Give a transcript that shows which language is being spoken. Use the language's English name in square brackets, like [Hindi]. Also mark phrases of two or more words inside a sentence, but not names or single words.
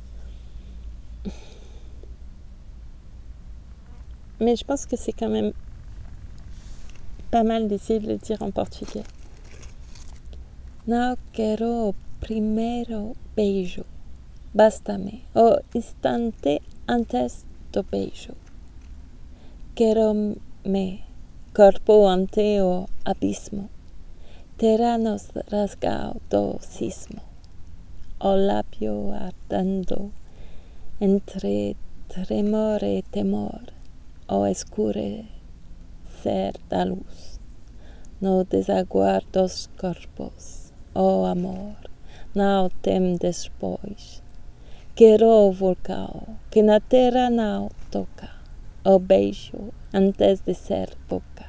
[French] Mais je pense que c'est quand même pas mal d'essayer de le dire en portugais. [Portuguese] Não quero o primeiro beijo. Basta-me o instante antes do beijo. Quero-me corpo ante o abismo. Terra nos rasgao do sismo, o lábio ardendo, entre tremor e temor, o escurecer da luz, no desaguar dos corpos, o amor, não tem depois, quero o vulcão, que na terra não toca, o beijo antes de ser boca.